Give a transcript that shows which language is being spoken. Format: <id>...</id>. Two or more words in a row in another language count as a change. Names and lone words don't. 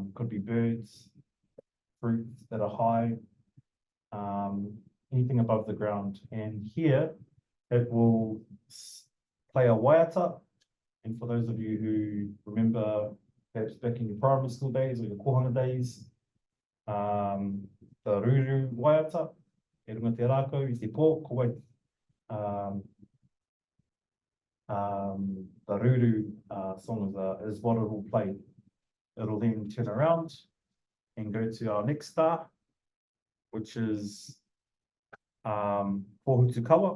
<en>Could be birds, fruits that are high, anything above the ground. And here it will play a waiata. And for those of you who remember perhaps back in your primary school days or your kohanga days, the ruru waiata,</en> <mi>e runga te rākau, i te pō, ko wai.</mi> <en>The ruru song is what it will play. It'll then turn around and go to our next star, which is Pōhutukawa.</en>